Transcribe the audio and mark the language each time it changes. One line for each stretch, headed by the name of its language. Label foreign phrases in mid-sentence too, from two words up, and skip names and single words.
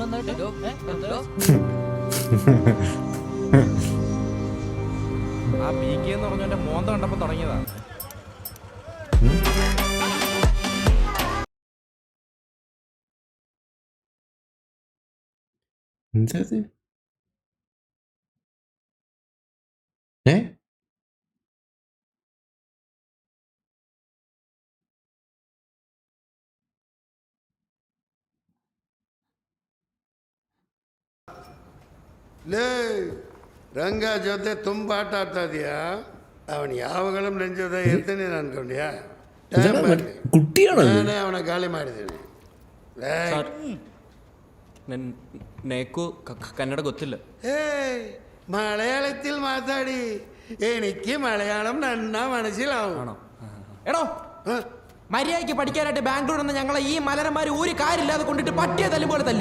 Malayalam: ആ PK എന്ന് പറഞ്ഞ മോന്ത കണ്ടപ്പോ തുടങ്ങിയതാ. എന്തത്? ഏ?
Kannada: ಲೇ ರಂಗ ಜೊತೆ ತುಂಬ ಆಟ ಆಡ್ತಾ ಇದೀಯಾ? ಅವನು ಯಾವಾಗಲೂ ನನ್ನ ಜೊತೆ ಇರ್ತೀನಿ ಅನ್ಕೊಂಡ್ಯಾ?
Malayalam: ഇതെന്താ കുട്ടിയാണോ ഇത്?
Kannada: ನಾನೇ ಅವನ ಗಾಳಿ ಮಾಡಿದ್ದೀನಿ. ಲೇ ನೇಕು ಕನ್ನಡ ಗೊತ್ತಿಲ್ಲ
Malayalam: ഏയ് മലയാളത്തിൽ മാതാടി എനിക്ക് മലയാളം നന്നാ മനസ്സിലാവും. എടോ ആ? മര്യാദയ്ക്ക് പഠിക്കാനായിട്ട് ബാംഗ്ലൂർ നിന്ന് ഞങ്ങളെ ഈ മലരന്മാർ ഒരു കാര്യമില്ലാതെ കൊണ്ടിട്ട് പട്ടിയെ തല്ലുപോലെ തല്ലി.